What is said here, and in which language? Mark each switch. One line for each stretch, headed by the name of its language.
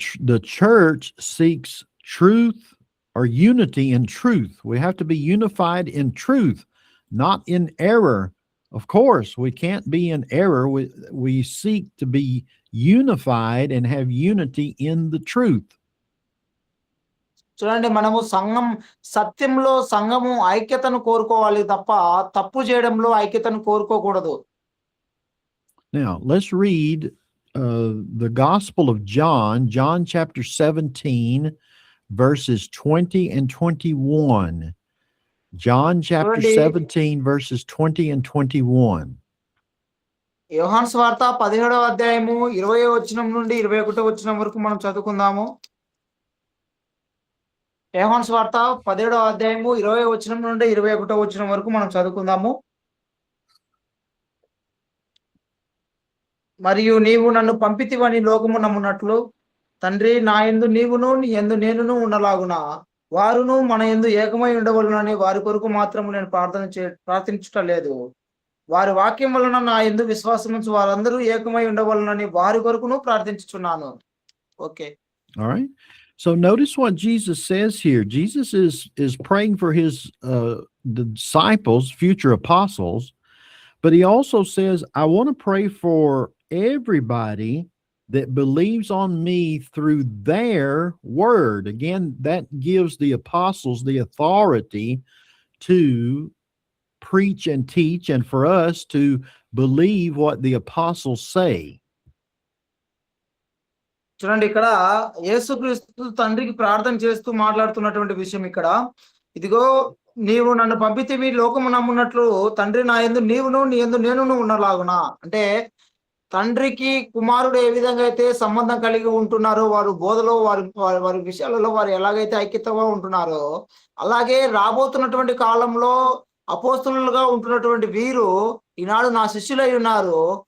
English: The church seeks truth or unity in truth. We have to be unified in truth, not in error. Of course, we can't be in error. We seek to be unified and have unity in the truth.
Telugu: చూడండి, మనము సత్యంలో సంఘము ఐక్యతను కోరుకోవాలి తప్ప తప్పు చేయడంలో ఐక్యతను కోరుకోకూడదు.
English: Now, let's read the Gospel of John chapter 17, verses 20 and 21. John chapter 17, verses 20 and 21.
Telugu: యోహాను సువార్త 17వ అధ్యాయము 20వ వచనం నుండి 21వ వచనం వరకు మనం చదువుకుందాము. యోహాను సువార్త 17వ అధ్యాయము 20వ వచనం నుండి 21వ వచనం వరకు మనం చదువుకుందాము. మరియు నీవు నన్ను పంపితివని లోకము నమ్మునట్లు తండ్రి, నా యందు నీవును నీ యందు నేనును ఉండలాగున వారును మన యందు ఏకమై ఉండవలనని వారి కొరకు మాత్రము నేను ప్రార్థించుట లేదు. వారి వాక్యం వలన నా యందు విశ్వాసముంచు వారందరూ ఏకమై ఉండవలనని వారి కొరకును ప్రార్థించుచున్నాను. Okay.
English: All right. So notice what Jesus says here. Jesus is praying for his disciples, future apostles, but he also says, I want to pray for everybody that believes on me through their word. Again, that gives the apostles the authority to preach and teach, and for us to believe what the apostles say.
Telugu: చూడండి ఇక్కడ యేసుక్రీస్తు తండ్రికి ప్రార్థన చేస్తూ మాట్లాడుతున్నటువంటి విషయం ఇక్కడ. ఇదిగో నీవు నన్ను పంపితివి, లోకము నమ్మునట్లు తండ్రి నా యందు నీవును, నీ యందు నేనును ఉన్నలాగున. అంటే తండ్రికి కుమారుడు ఏ విధంగా అయితే సంబంధం కలిగి ఉంటున్నారో, వారు బోధలో వారి వారి వారి విషయాలలో వారు ఎలాగైతే ఐక్యతగా ఉంటున్నారో, అలాగే రాబోతున్నటువంటి కాలంలో అపోస్తలులుగా ఉంటున్నటువంటి వీరు ఈనాడు నా శిష్యులై ఉన్నారు.